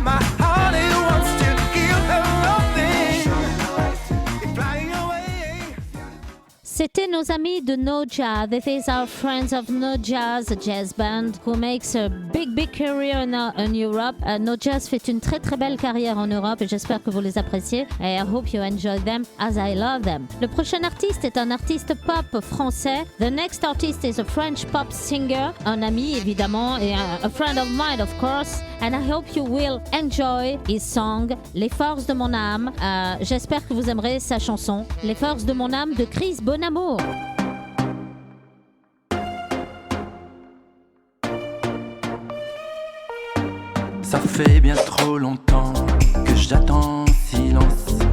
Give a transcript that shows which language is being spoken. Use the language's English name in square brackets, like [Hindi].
[English] My heart it wants to give her nothing. We're flying away. [French] C'était nos amis de Noja. [English] This is our friends of Noja's jazz band who makes a big career in Europe. [French] Noja's fait une très belle carrière en Europe et j'espère que vous les appréciez. [English] And I hope you enjoy them as I love them. [French] Le prochain artiste est un artiste pop français. [English] The next artist is a French pop singer, [French] un ami évidemment et [English] a friend of mine of course. And I hope you will enjoy his song Les Forces de mon âme. [French] J'espère que vous aimerez sa chanson Les Forces de mon âme de Chris Bonamour. Ça fait bien trop longtemps que j'attends en silence.